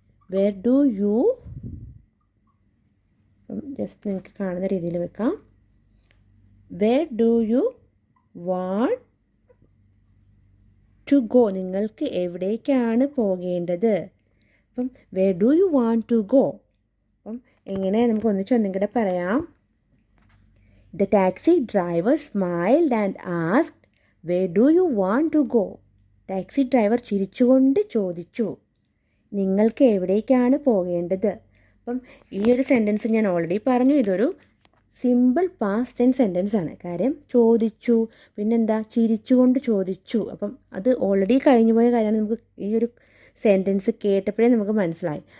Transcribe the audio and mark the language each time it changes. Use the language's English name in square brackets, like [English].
[English] where do you, [Malayalam] just നിങ്ങൾക്ക് കാണുന്ന രീതിയിൽ വെക്കാം. [English] Where do you want to go? [Malayalam] നിങ്ങൾക്ക് എവിടേക്കാണ് പോകേണ്ടത്? അപ്പം [English] Where do you want to go? [Malayalam] അപ്പം എങ്ങനെ നമുക്ക് ഒന്നിച്ചൊന്നും കൂടെ പറയാം. [English] The taxi driver smiled and asked, "Where do you want to go?" [Malayalam] Taxi driver ചിരിച്ചുകൊണ്ട് ചോദിച്ചു, നിങ്ങൾക്ക് എവിടേക്കാണ് പോകേണ്ടത്? അപ്പം ഈ ഒരു സെൻറ്റൻസ് ഞാൻ ഓൾറെഡി പറഞ്ഞു, ഇതൊരു സിമ്പിൾ പാസ്റ്റ് ടെൻസ് സെൻറ്റൻസ് ആണ്. കാര്യം ചോദിച്ചു, പിന്നെന്താ, ചിരിച്ചുകൊണ്ട് ചോദിച്ചു. അപ്പം അത് ഓൾറെഡി കഴിഞ്ഞു പോയ കാര്യമാണ്. നമുക്ക് ഈ ഒരു സെൻറ്റൻസ് കേട്ടപ്പോഴേ നമുക്ക് മനസ്സിലായി.